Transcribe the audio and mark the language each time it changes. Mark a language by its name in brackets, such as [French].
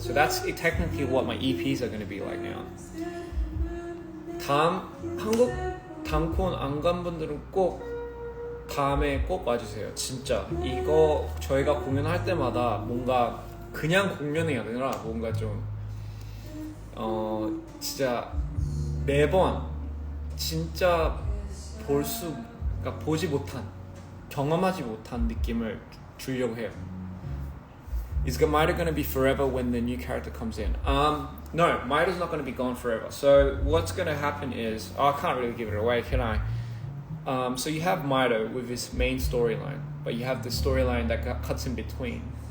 [English] So that's technically what my EPs are going to be like now. [Korean] 한국 단콘 안 간 분들은 꼭 다음에 꼭 와주세요. 진짜 이거 저희가 공연할 때마다 뭔가 그냥 공연이 아니라 뭔가 좀 진짜 매번 진짜 그러니까 보지 못한, 경험하지 못한 느낌을 주려고 해요. [English] Is Maido going to be forever when the new character comes in? No, Maido's not going to be gone forever. So what's going to happen is, I can't really give it away, can I? So you have Maido with his main storyline, but you have the storyline that cuts in between.